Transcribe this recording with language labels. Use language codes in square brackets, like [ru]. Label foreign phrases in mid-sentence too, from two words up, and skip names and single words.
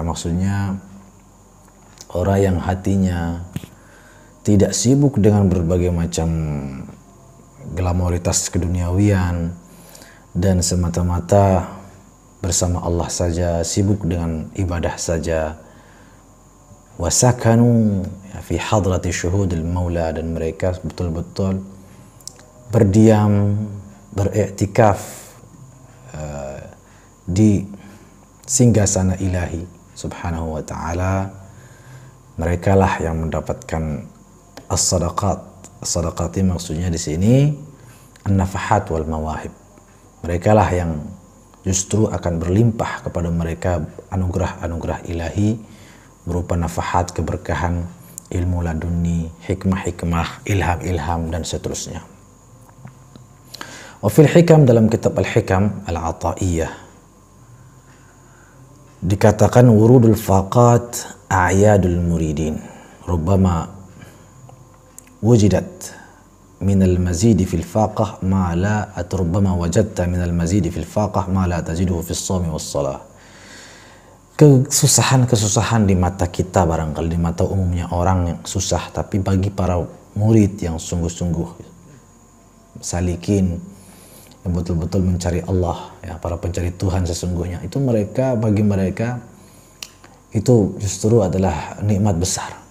[id] Maksudnya orang yang hatinya tidak sibuk dengan berbagai macam glamoritas keduniawian dan semata-mata bersama Allah saja, sibuk dengan ibadah saja. [ar] وسكنوا في حضرة شهود المولى, [id] dan mereka betul-betul berdiam, beriktikaf di singgasana ilahi [ar] سبحانه وتعالى. [id] Mereka lah yang mendapatkan as-sadaqat. As-sadaqati maksudnya di sini [ar] النفحات والمواهب. [id] Mereka lah yang justru akan berlimpah kepada mereka anugerah-anugerah ilahi berupa nafahat, keberkahan, ilmu laduni, hikmah-hikmah, ilham-ilham dan seterusnya. [ar] وفي الحكم, [id] dalam kitab Al-Hikam Al-Ata'iyah dikatakan [ar] ورود الفاقات أعياد المريدين ربما وجدت من المزيد في الفاقة ما لا ربما وجدت من المزيد في الفاقة ما لا تجده في الصوم والصلاة. [id] Kesusahan-kesusahan di mata kita, barangkali di mata umumnya orang yang susah, tapi bagi para murid yang sungguh-sungguh salikin, yang betul-betul mencari Allah ya, para pencari Tuhan sesungguhnya, itu bagi mereka itu justru adalah nikmat besar.